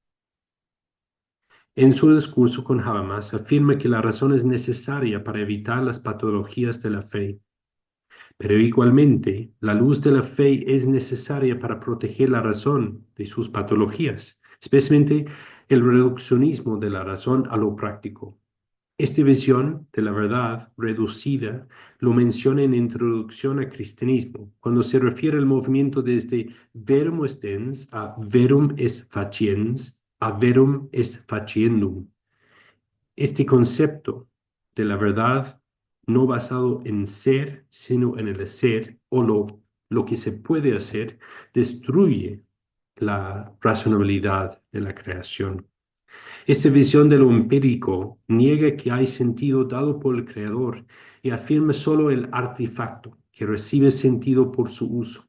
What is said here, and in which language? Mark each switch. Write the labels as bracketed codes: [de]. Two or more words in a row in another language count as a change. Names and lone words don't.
[es] En su discurso con Habermas afirma que la razón es necesaria para evitar las patologías de la fe, pero igualmente la luz de la fe es necesaria para proteger la razón de sus patologías, especialmente el reduccionismo de la razón a lo práctico. Esta visión de la verdad reducida lo menciona en Introducción al Cristianismo, cuando se refiere al movimiento desde [la] verum ostens [es] a [la] verum est faciens [es] a [la] verum est faciendum. [es] Este concepto de la verdad no basado en ser, sino en el hacer, o lo que se puede hacer, destruye la razonabilidad de la creación. Esta visión de lo empírico niega que hay sentido dado por el Creador y afirma solo el artefacto que recibe sentido por su uso.